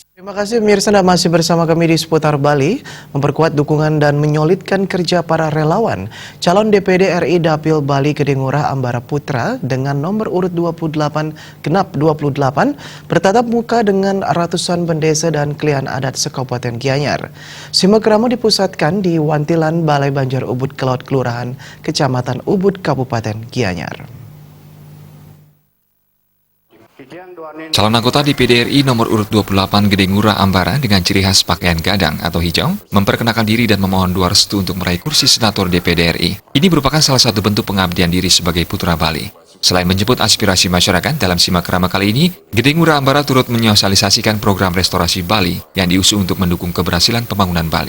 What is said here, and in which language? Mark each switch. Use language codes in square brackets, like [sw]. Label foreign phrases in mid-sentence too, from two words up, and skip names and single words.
[id] Terima kasih pemirsa, Anda masih bersama kami di Seputar Bali, memperkuat dukungan dan menyolidkan kerja para relawan. Calon DPD RI Dapil Bali Gede Ngurah Ambara Putra dengan nomor urut 28 genap 28 bertatap muka dengan ratusan pendesa dan klien adat sekabupaten Gianyar. Simak Ramo dipusatkan di Wantilan Balai Banjar Ubud Kelot Kelurahan Kecamatan Ubud Kabupaten Gianyar. Calon anggota DPD RI nomor urut 28 Gede Ngurah Ambara dengan ciri khas pakaian gadang atau hijau memperkenalkan diri dan memohon doa restu untuk meraih kursi senator DPD RI. Ini merupakan salah satu bentuk pengabdian diri sebagai putra Bali. Selain menjemput aspirasi masyarakat dalam simak Rama kali ini, Gede Ngurah Ambara turut menyosialisasikan program restorasi Bali yang diusung untuk mendukung keberhasilan pembangunan Bali.